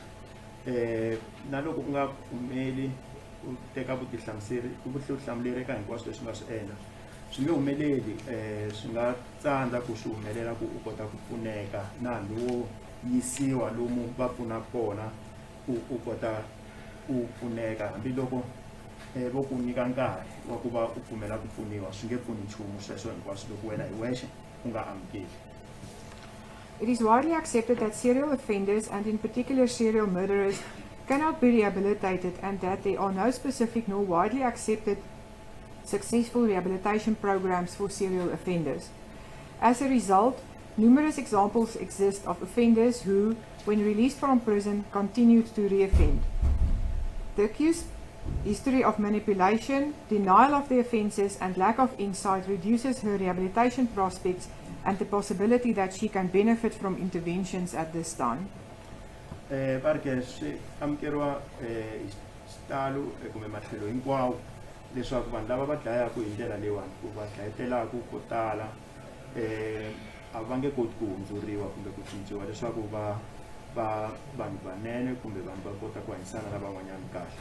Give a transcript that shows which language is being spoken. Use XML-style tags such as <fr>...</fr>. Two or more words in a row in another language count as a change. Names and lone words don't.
<ts>Na loko u nga pfumeli u teka vutihlamuleri eka hinkwaswo leswi nga swi endla swi nge humeleli swi nga tsandza ku swi humelela ku u kota ku pfuneka na hambi wo yisiwa lomu va pfunaka kona ku u kota ku pfuneka hambiloko vo ku nyika nkarhi wa ku va u pfumela ku pfuniwa swi nge pfuni nchumu sweswo hinkwaswo loko wena hi wexe u nga amukeli.</ts> <en>It is widely accepted that serial offenders, and in particular serial murderers, cannot be rehabilitated and that there are no specific nor widely accepted successful rehabilitation programs for serial offenders. As a result, numerous examples exist of offenders who, when released from prison, continued to reoffend. The accused's history of manipulation, denial of the offences and lack of insight reduces her rehabilitation prospects and the possibility that she can benefit from interventions at this time.</en> <ts>Perché se amukeriwa xitalo kumbe matlhelo hinkwawo leswaku vanhu lava va dlayaka hi ndlela leyiwani ku va dlayetelaku ko tala a va nge koti ku hundzuriwa kumbe ku cinciwa leswaku va vanhu vanene kumbe vanhu va kota ku hanyisana na van'wanyana kahle.</ts>